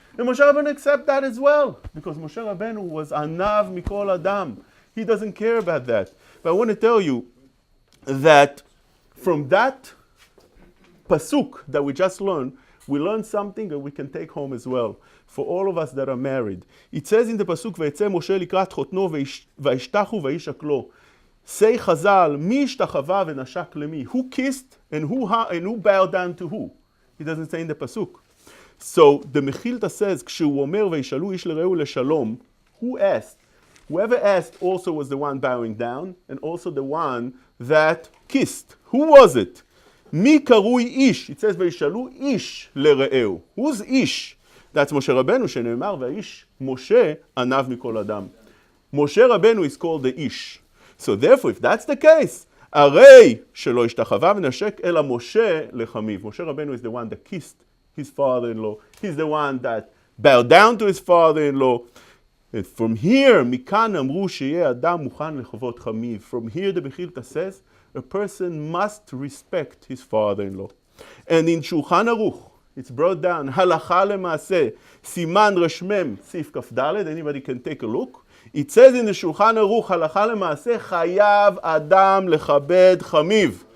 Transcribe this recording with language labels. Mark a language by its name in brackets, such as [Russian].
[English] And Moshe Rabbeinu accept that as well, because Moshe Rabbeinu was anav mikol adam. He doesn't care about that. But I want to tell you that from that pasuk that we just learned, we learn something that we can take home as well. For all of us that are married. It says in the pasuk, [Hebrew] ויצא משה לקראת חותנו וישתחו וישקלו. [English] Say Chazal, [Hebrew] מי השתחווה ונשק למי? [English] Who kissed and who bowed down to who? He doesn't say in the pasuk. So the Mechilta says, [Hebrew] כשהוא אומר וישאלו איש לרעהו לשלום, [English] who asked? Whoever asked also was the one bowing down, and also the one that kissed. Who was it? [Hebrew] מי קרוי איש? [English] It says וישאלו איש לרעהו. Who's איש? That's Moshe Rabbeinu, [Hebrew] שנאמר, והאיש משה ענב מכל אדם. [English] Moshe Rabbeinu is called the איש. [Hebrew] So therefore, if that's the case, הרי שלא השתחווה ונשק אלא משה לחמיו. [English] Moshe Rabbeinu is the one that kissed his father-in-law. He's the one that bowed down to his father-in-law. And from here, [Hebrew] מכאן אמרו שיהיה אדם מוכן לכבוד חמיו. [English] From here, the Mechilta says, a person must respect his father-in-law. And in Shulchan Aruch, it's brought down, הלכה למעשה, [Hebrew] סימן רשמם, סעיף כ"ד, [English] anybody can take a look. It says in the Shulchan Aruch, הלכה למעשה, [Hebrew] חייב אדם לכבד חמיו.